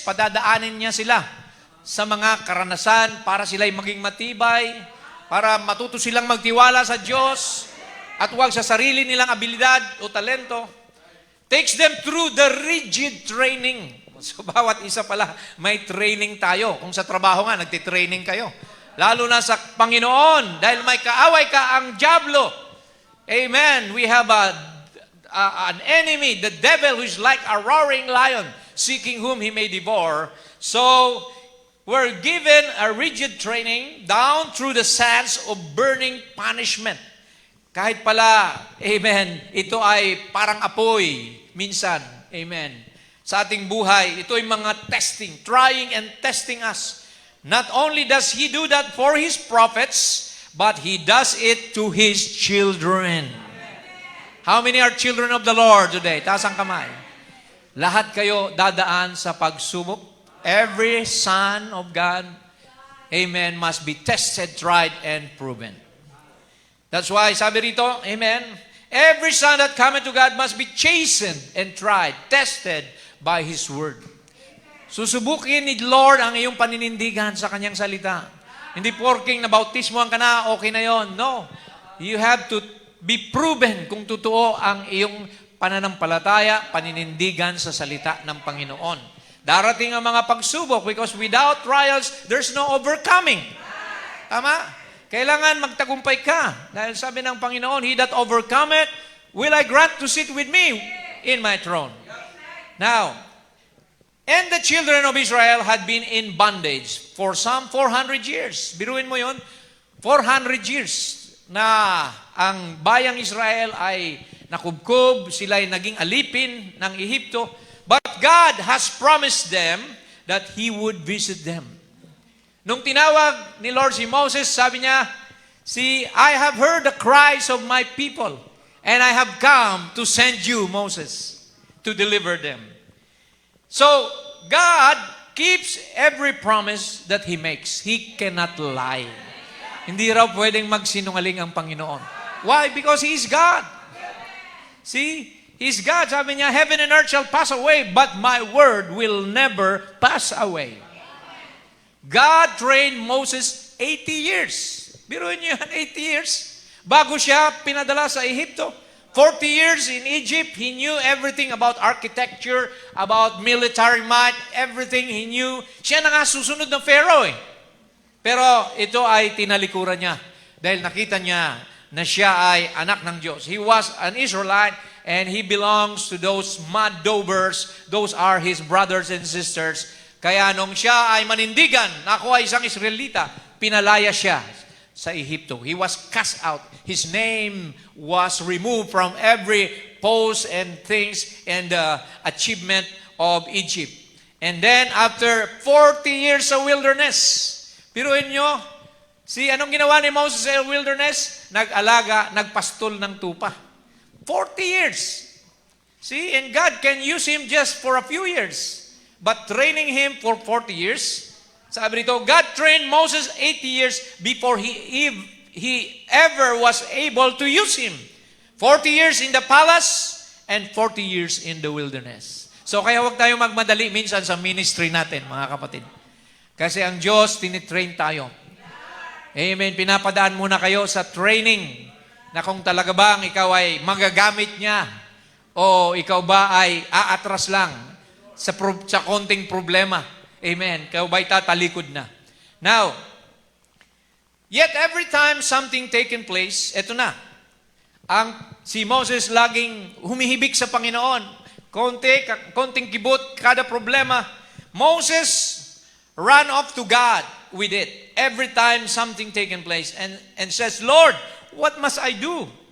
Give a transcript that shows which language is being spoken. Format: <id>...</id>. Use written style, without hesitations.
<tl>Padadaanin niya sila sa mga karanasan para sila'y maging matibay, para matuto silang magtiwala sa Diyos, at huwag sa sarili nilang abilidad o talento.</tl> <en>Takes them through the rigid training.</en> <tl>So, bawat isa pala, may training tayo. Kung sa trabaho nga, nagtitraining kayo. Lalo na sa Panginoon, dahil may kaaway ka ang dyablo. Amen.</tl> <en>We have an enemy, the devil, who is like a roaring lion, seeking whom he may devour. So, we're given a rigid training down through the sands of burning punishment.</en> <tl>Kahit pala, amen, ito ay parang apoy, minsan, amen. Sa ating buhay, ito ay mga testing,</tl> <en>trying and testing us. Not only does He do that for His prophets, but He does it to His children. How many are children of the Lord today?</en> <tl>Taas ang kamay. Lahat kayo dadaan sa pagsubok.</tl> <en>Every son of God, amen, must be tested, tried, and proven. That's why,</en> <tl>sabi rito,</tl> <en>amen, every son that cometh to God must be chastened and tried, tested by His word.</en> <tl>Susubukin ni Lord ang iyong paninindigan sa Kanyang salita. Hindi porking na bautismohan ka na, okay na yon.</tl> <en>No. You have to be proven</en> <tl>kung totoo ang iyong pananampalataya, paninindigan sa salita ng Panginoon. Darating ang mga pagsubok</tl> <en>because without trials, there's no overcoming.</en> <tl>Tama? Kailangan magtagumpay ka. Dahil sabi ng Panginoon,</tl> <en>He that overcometh, will I grant to sit with me in my throne. Now, and the children of Israel had been in bondage for some 400 years.</en> <tl>Biruin mo yun, 400 years na ang bayang Israel ay nakubkob, sila ay naging alipin ng Ehipto.</tl> <en>But God has promised them that He would visit them.</en> <tl>Nung tinawag ni Lord si Moses, sabi niya,</tl> <en>See, I have heard the cries of my people, and I have come to send you, Moses, to deliver them. So, God keeps every promise that He makes. He cannot lie.</en> <tl>Hindi raw pwedeng magsinungaling ang Panginoon.</tl> <en>Why? Because He is God. See? He's God.</en> <tl>Sabi niya,</tl> <en>Heaven and earth shall pass away, but my word will never pass away. God trained Moses 80 years.</en> <tl>Biruin niyo yan, 80 years. Bago siya pinadala sa Ehipto.</tl> <en>40 years in Egypt, he knew everything about architecture, about military might, everything he knew.</en> <tl>Siya na nga susunod ng Pharaoh eh. Pero ito ay tinalikuran niya dahil nakita niya na siya ay anak ng Diyos.</tl> <en>He was an Israelite and he belongs to those mud daubers. Those are his brothers and sisters.</en> <tl>Kaya nung siya ay manindigan, na ako ay isang Israelita, pinalaya siya sa Ehipto.</tl> <en>He was cast out. His name was removed from every post and things and achievement of Egypt. And then after 40 years</en> <tl>sa wilderness, piruin nyo, anong ginawa ni Moses sa wilderness? Nag-alaga, nagpastol ng tupa.</tl> <en>40 years. See, and God can use him just for a few years. But training him for 40 years,</en> <tl>sabi rito,</tl> <en>God trained Moses 80 years before he ever was able to use him. 40 years in the palace and 40 years in the wilderness.</en> <tl>So kaya huwag tayo magmadali minsan sa ministry natin, mga kapatid. Kasi ang Diyos, tinitrain tayo. Amen. Pinapadaan muna kayo sa training na kung talaga bang ikaw ay magagamit niya o ikaw ba ay aatras lang sa konting problema. Amen. Ikaw ba'y tatalikod na?</tl> <en>Now, yet every time something taken place,</en> <tl>eto na. Si Moses laging humihibik sa Panginoon. Konting kibot, kada problema.</tl> <en>Moses ran off to God with it. Every time something taken place and says, Lord, what must I do?</en>